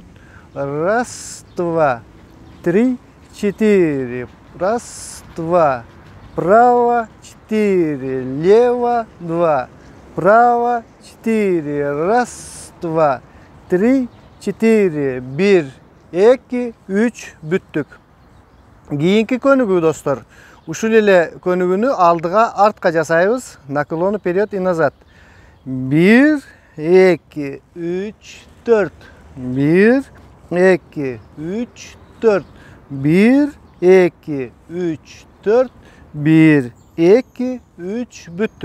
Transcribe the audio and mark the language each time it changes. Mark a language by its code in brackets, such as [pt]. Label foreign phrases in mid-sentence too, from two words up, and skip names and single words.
[ru] Раз, два, три, 4. Раз, два. Право, 4. Лево, 2. Право, 4. Раз, два, три, 4. 1, 2, 3. [ky] Бүттүк. Кийинки көнүгүү достор. Ушул эле көнүгүүнү алдыга артка жасайбыз. [ru] Наклон вперед и назад. 1, 2, 3, 4. 1, 2, 3, 4. 1, 2, 3, 4. 1, 2, 3. [ky] Бүттү.